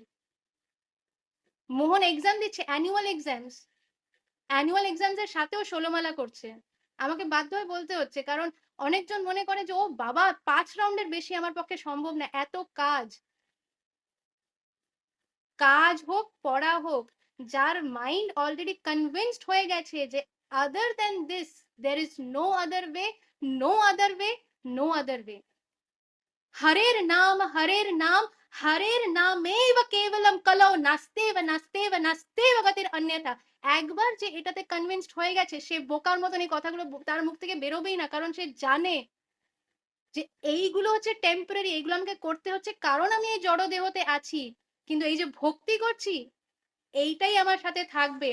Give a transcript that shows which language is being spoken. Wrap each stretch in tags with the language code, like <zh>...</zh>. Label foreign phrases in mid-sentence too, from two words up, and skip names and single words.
<bn>মোহন এক্সাম দিচ্ছে,</bn> <en>annual exams</en> <bn>এর সাথেও 16 মালা করছে। আমাকে বাধ্য হয়ে বলতে হচ্ছে, কারণ অনেকজন মনে করে যে ও বাবা 5 রাউন্ডের বেশি আমার পক্ষে সম্ভব না। এত কাজ, কাজ হোক পড়া হোক, যার</bn> <en>mind already convinced</en> <bn>হয়ে গেছে যে</bn> <en>other than this there is no other way, no other way,</en> <bn>no other way.</bn> <sa>হরের নাম, হরের নাম, হরের নামেব কেবলম কলৌ নাস্তেব নাস্তেব নাস্তেব গতির অন্যথা।</sa> <bn>একবার যে এটাতে কনভিন্সড হয়ে গেছে, সে বোকার মতন এই কথাগুলো তার মুখ থেকে বেরোবেই না। কারণ সে জানে যে এইগুলো হচ্ছে টেম্পোরারি, এইগুলো আমাকে করতে হচ্ছে কারণ আমি এই জড় দেহতে আছি। কিন্তু এই যে ভক্তি করছি, এইটাই আমার সাথে থাকবে।</bn>